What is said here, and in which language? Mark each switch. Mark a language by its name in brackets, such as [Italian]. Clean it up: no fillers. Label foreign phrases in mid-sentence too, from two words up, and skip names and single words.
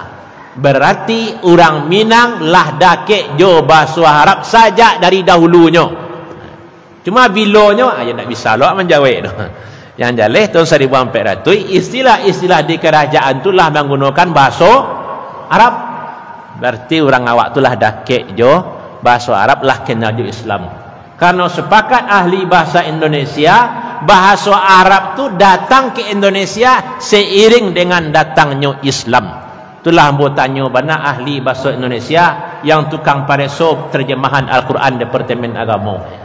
[Minangkabau] Berarti orang Minang lah dakek jo bahasa Arab saja dari dahulunya. Cuma bilonya aja tak bisa lo menjawab. [Indonesian] Yang jaleh tahun 1400 istilah-istilah di kerajaan tu lah menggunakan bahasa Arab. [Minangkabau] Berarti orang awak tu lah dakek jo bahasa Arab lah kenal di Islam. [Indonesian] Karena sepakat ahli bahasa Indonesia, bahasa Arab tu datang ke Indonesia seiring dengan datangnya Islam. Itulah anggotanya bana ahli bahasa Indonesia yang tukang pareso terjemahan Al-Quran Departemen Agama.